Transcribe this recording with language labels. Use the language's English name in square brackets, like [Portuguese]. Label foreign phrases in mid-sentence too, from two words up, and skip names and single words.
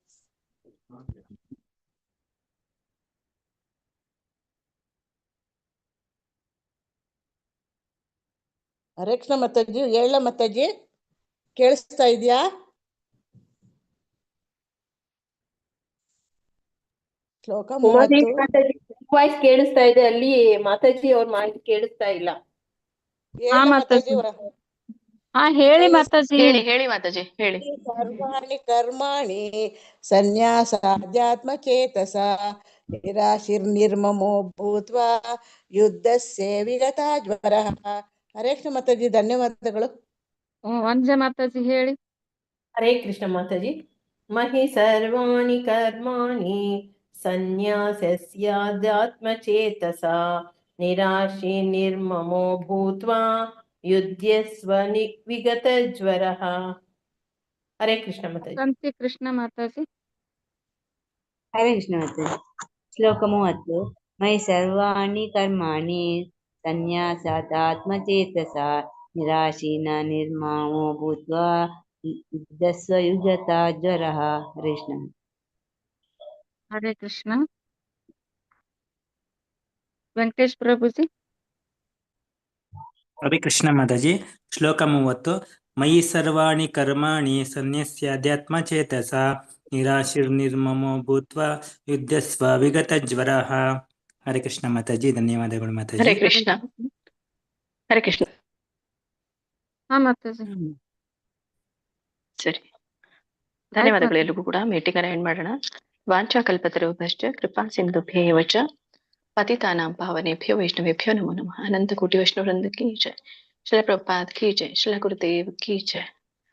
[Kannada] ಹರೇ ಕೃಷ್ಣ ಮಾತಾಜಿ ಹೇಳ ಮಾತಾಜಿ, ಕೇಳಿಸ್ತಾ ಇದ್ಯಾ? ಶ್ಲೋಕ 30. ವಾಯ್ಸ್ ಕೇಳಿಸ್ತಾ ಇದೆ, ಅಲ್ಲಿ ಮಾತಾಜಿ ಅವ್ರ ಮಾಹಿತಿ ಕೇಳಿಸ್ತಾ ಇಲ್ಲ. ಮಾತಾಜಿ ಹೇಳಿ ಮಾತಾಜಿ. ಹೇಳಿ ಮಾತಾಜಿ, ಹೇಳಿ. [Sanskrit] ಸರ್ವಾಣಿ ಕರ್ಮಾಣಿ ಸನ್ಯಾಸಾಧ್ಯಾತ್ಮಚೇತಸ ನಿರಾಶಿರ್ನಿರ್ಮಮೋ ಭೂತ್ವಾ ಯುದ್ಧಸ್ಯ ವಿಗತಾ ಜ್ವರಃ. [Kannada] ಹರೇ ಕೃಷ್ಣ ಮಾತಾಜಿ, ಧನ್ಯವಾದಗಳು. ವಂಜೆ ಮಾತಾಜಿ ಹೇಳಿ. [Sanskrit] ಹರೇ ಕೃಷ್ಣ ಮಾತಾಜಿ. ಮಹಿ ಸರ್ವಾಣಿ ಕರ್ಮಾಣಿ ಸನ್ಯಾಸಸ್ಯಾಧ್ಯಾತ್ಮಚೇತಸಾ ನಿರಾಶಿ ನಿರ್ಮಮೋ ಭೂತ್ವಾ ಯುಧ್ಯಸ್ವ ವಿಗತಜ್ವರಃ. [Kannada] ಹರೇ ಕೃಷ್ಣ ಮಾತಾಜಿ. ಶಾಂತಿ ಕೃಷ್ಣ ಮಾತಾಜಿ. ಹರೇ ಕೃಷ್ಣ ಮಾತಾಜಿ. ಶ್ಲೋಕ 30. [Sanskrit] ಮೈ ಸರ್ವಾಣಿ ಕರ್ಮಾಣಿ ಸನ್ಯಾಸಾದಾತ್ಮಚೇತಸಾ ನಿರಾಶೀನ ನಿರ್ಮಮೋ ಭೂತ್ವಾ ಯುದ್ಧಸ್ವ ವಿಗತಾ ಜ್ವರಃ. ಹರೇ ಕೃಷ್ಣ. [Kannada] ಹರೇ ಕೃಷ್ಣ. ವೆಂಕಟೇಶ್ ಪ್ರಭುಜಿ. ಹರೇ ಕೃಷ್ಣ ಮಾತಾಜಿ. ಶ್ಲೋಕ 30. [Sanskrit] ಮಯಿ ಸರ್ವಾಣಿ ಕರ್ಮಾಣಿ ಸನ್ಯಸ್ಯಾಧ್ಯಾತ್ಮಚೇತಸಾ ನಿರಾಶಿರ್ನಿರ್ಮಮೋ ಭೂತ್ವಾ ಯುದ್ಧಸ್ವ ವಿಗತಜ್ವರಃ. [Kannada] ಹರೇ ಕೃಷ್ಣ ಮಾತಾಜಿ, ಧನ್ಯವಾದಗಳು ಮಾತಾಜಿ. ಹರೇ ಕೃಷ್ಣ. ಹರೇ ಕೃಷ್ಣ. ಮಾತಾಜಿ. ಸರಿ, ಧನ್ಯವಾದಗಳು ಎಲ್ರಿಗೂ ಕೂಡ. ಮೀಟಿಂಗ್ ಅನ್ನ ಎಂಡ್ ಮಾಡೋಣ. [Sanskrit] ವಾಂಛಾ ಕಲ್ಪತರುಭ್ಯಶ್ಚ ಕೃಪಾ ಸಿಂಧುಭ್ಯೇವ ಚ ಪತಿತಾನಾಂ ಪಾವನೇಭ್ಯೋ ವೈಷ್ಣವೇಭ್ಯೋ ನಮೋ ನಮಃ. [Kannada] ಅನಂತ ಕೋಟಿ ವೈಷ್ಣವೃಂದಕ್ಕೆ ಜೈ. ಶ್ರೀಲ ಪ್ರಭುಪಾದ್ [Hindi] की जय, [Kannada] ಶ್ರೀಲ ಗುರುದೇವ್ [Hindi] की जय.